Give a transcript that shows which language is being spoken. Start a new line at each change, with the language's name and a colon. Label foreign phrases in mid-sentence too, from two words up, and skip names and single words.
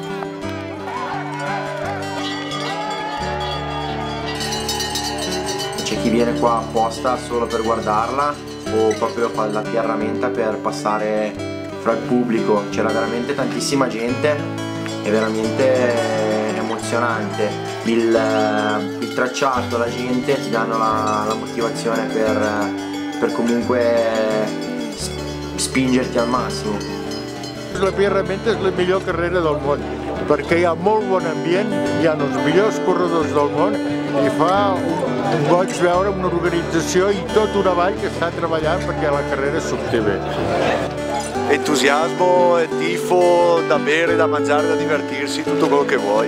Italian: C'è chi viene qua apposta solo per guardarla o proprio fa la Pierramenta per passare fra il pubblico, c'era veramente tantissima gente e veramente emozionante, il tracciato, la gente ti danno la motivazione per comunque spingerti al massimo.
Catalan: La Pierre Ramenta és la millor carrera del món, perquè hi ha molt bon ambient, hi ha els millors corredors del món i goig veure una organització i tota una vall
Italian: che sta
Catalan: treballant perché la carrera surti bé.
Italian: Entusiasmo, tifo, da bere, da mangiare, da divertirsi, tutto quello che vuoi.